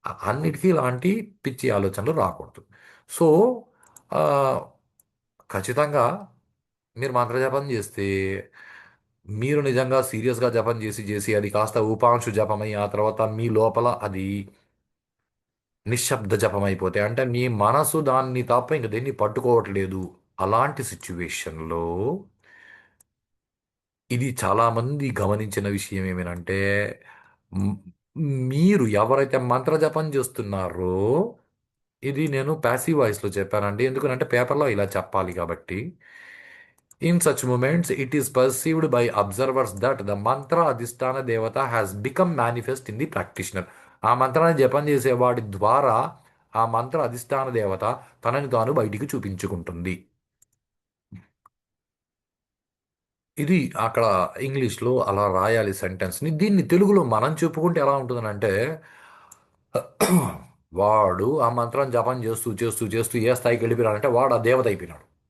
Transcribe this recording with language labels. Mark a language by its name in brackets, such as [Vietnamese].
[Telugu] అన్నిటికీ ఇలాంటి పిచ్చి ఆలోచనలు రాకూడదు. సో ఆ, ఖచ్చితంగా మీరు మంత్రజపం చేస్తే, మీరు నిజంగా సీరియస్గా జపం చేసి చేసి అది కాస్త ఉపాంశు జపమై ఆ తర్వాత మీ లోపల అది నిశ్శబ్ద జపం అయిపోతే, అంటే మీ మనసు దాన్ని తప్ప ఇంక దేన్ని పట్టుకోవట్లేదు, అలాంటి సిచ్యువేషన్లో ఇది చాలామంది గమనించిన విషయం ఏమేనంటే మ్, మీరు ఎవరైతే మంత్ర జపం చేస్తున్నారో, ఇది నేను ప్యాసివ్ వాయిస్లో చెప్పానండి, ఎందుకంటే పేపర్లో ఇలా చెప్పాలి కాబట్టి. [English] In such moments, it is perceived by observers that the mantra adhisthana devata has become manifest in the practitioner. [Telugu] ఆ మంత్రాన్ని జపం చేసేవాడి ద్వారా ఆ మంత్ర అధిష్టాన దేవత తనని తాను బయటికి చూపించుకుంటుంది. ఇది అక్కడ ఇంగ్లీష్లో అలా రాయాలి సెంటెన్స్ని. దీన్ని తెలుగులో మనం చెప్పుకుంటే ఎలా ఉంటుందనంటే, వాడు ఆ మంత్రం జపం చేస్తూ చేస్తూ చేస్తూ ఏ స్థాయికి వెళ్ళిపోయాడంటే వాడు ఆ దేవత అయిపోయినాడు.